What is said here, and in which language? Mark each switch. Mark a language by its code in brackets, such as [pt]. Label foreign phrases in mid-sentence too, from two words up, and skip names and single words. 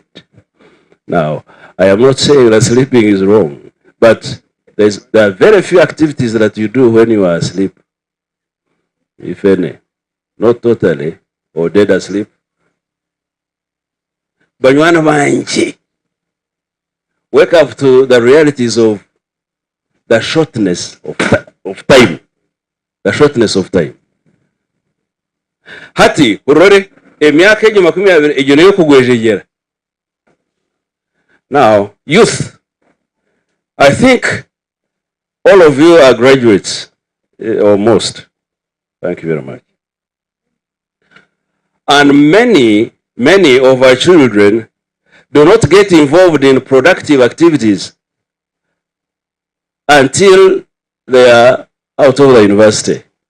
[en] Now, I am not saying that sleeping is wrong, but there are very few activities that you do when you are asleep, if any. Not totally, or dead asleep. [nyn] Banywana banji, [en] wake up to the realities of the shortness of time. The shortness of time. [nyn] Hati, urore, emyaka ejo makumi abiri ejo neyo kugwejejera. [en] Now, youth, I think all of you are graduates, or most. Thank you very much. And many of our children do not get involved in productive activities until they are out of the university.